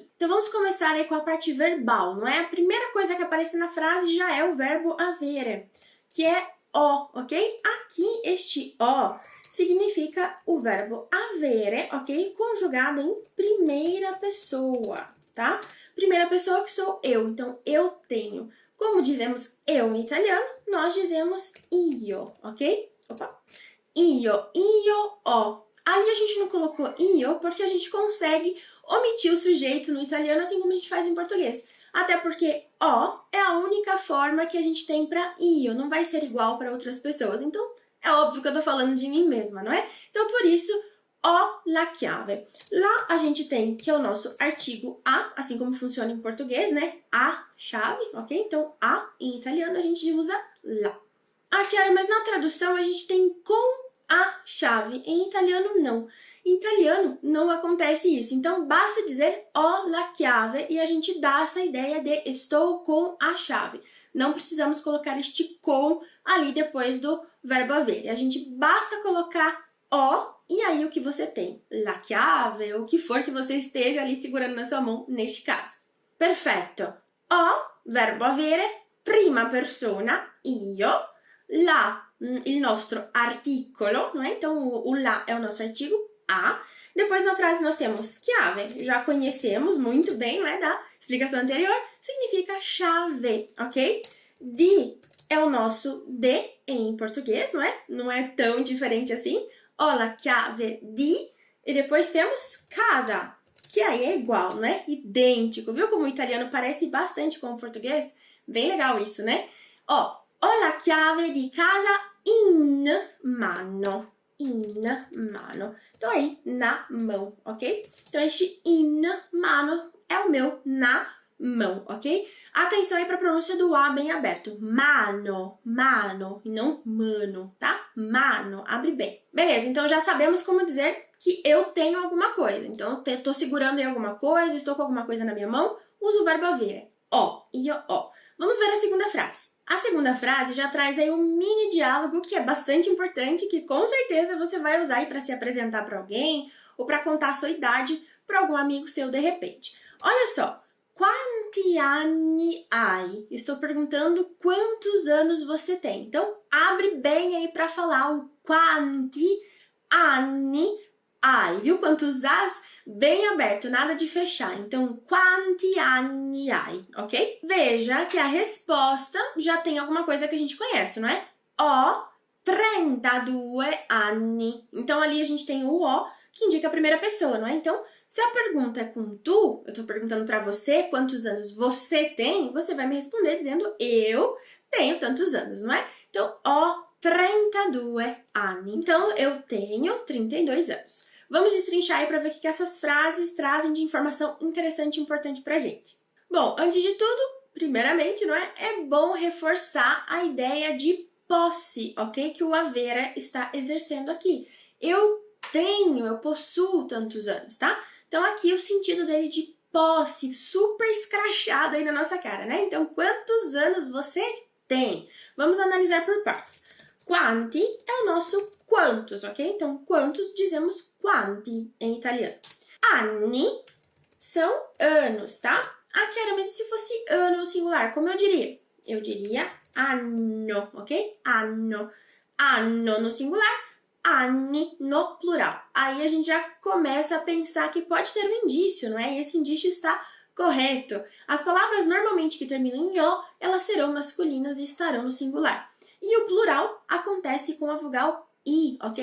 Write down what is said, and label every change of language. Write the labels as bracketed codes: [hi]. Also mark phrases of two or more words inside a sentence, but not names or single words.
[pt] Então, vamos começar aí com a parte verbal, não é? A primeira coisa que aparece na frase já é o verbo avere, que é o, ok? Aqui, este o significa o verbo avere, ok? Conjugado em primeira pessoa, tá? Primeira pessoa que sou eu, então eu tenho. Como dizemos eu em italiano, nós dizemos io, ok? Opa. [it] Io ho. [pt] Ali a gente não colocou io porque a gente consegue omitir o sujeito no italiano, assim como a gente faz em português. Até porque o é a única forma que a gente tem para io, não vai ser igual para outras pessoas. Então, é óbvio que eu tô falando de mim mesma, não é? Então, por isso, [it] ho la chiave. [pt] Lá a gente tem que é o nosso artigo a, assim como funciona em português, né? A chave, ok? Então, a em italiano a gente usa la. Ah, Chiara, mas na tradução a gente tem com a chave. Em italiano, não. Em italiano, não acontece isso. Então, basta dizer [it] ho la chiave [pt] e a gente dá essa ideia de estou com a chave. Não precisamos colocar este com ali depois do verbo avere. A gente basta colocar o e aí o que você tem? [it] La chiave, [pt] ou o que for que você esteja ali segurando na sua mão neste caso. Perfetto. [it] O, verbo avere, prima persona, io, la, il nostro articolo, [pt] não é? Então o la é o nosso artigo, a. Depois na frase nós temos chiave, já conhecemos muito bem, não é? Da explicação anterior, significa chave, ok? Di é o nosso de em português, não é? Não é tão diferente assim. [it] Ho la chiave di. [pt] E depois temos casa, que aí é igual, né? Idêntico. Viu como o italiano parece bastante com o português? Bem legal isso, né? Ó, [it] ho la chiave di casa in mano. In mano. [pt] Então aí, na mão, ok? Então este [it] in mano [pt] é o meu na mão, ok? Atenção aí para a pronúncia do A bem aberto. Mano, mano, e não mano, tá? Mano, abre bem. Beleza, então já sabemos como dizer que eu tenho alguma coisa. Então, eu tô segurando em alguma coisa, estou com alguma coisa na minha mão, uso o verbo avere. [it] Ho, io ho. [pt] Vamos ver a segunda frase. A segunda frase já traz aí um mini diálogo que é bastante importante, que com certeza você vai usar aí para se apresentar para alguém ou para contar a sua idade para algum amigo seu de repente. Olha só, [it] quanti anni hai? [pt] Estou perguntando quantos anos você tem. Então, abre bem aí para falar o [it] quanti anni hai, [pt] viu? Quantos as? Bem aberto, nada de fechar. Então, [it] quanti anni hai, [pt] ok? Veja que a resposta já tem alguma coisa que a gente conhece, não é? [it] Ho 32 anni. [pt] Então, ali a gente tem o o, que indica a primeira pessoa, não é? Então, se a pergunta é com tu, eu tô perguntando pra você quantos anos você tem, você vai me responder dizendo eu tenho tantos anos, não é? Então, [it] ho 32 anni. [pt] Então, eu tenho 32 anos. Vamos destrinchar aí para ver o que essas frases trazem de informação interessante e importante pra gente. Bom, antes de tudo, primeiramente, não é? É bom reforçar a ideia de posse, ok? Que o avere está exercendo aqui. Eu possuo tantos anos, tá? Então aqui o sentido dele de posse, super escrachado aí na nossa cara, né? Então, quantos anos você tem? Vamos analisar por partes. Quanti é o nosso quantos, ok? Então, quantos dizemos quanti em italiano. Anni são anos, tá? Ah, Chiara, mas se fosse ano no singular, como eu diria? Eu diria anno, ok? Anno. Anno no singular, anni no plural. Aí a gente já começa a pensar que pode ter um indício, não é? E esse indício está correto. As palavras normalmente que terminam em o, elas serão masculinas e estarão no singular. E o plural acontece com a vogal I, ok?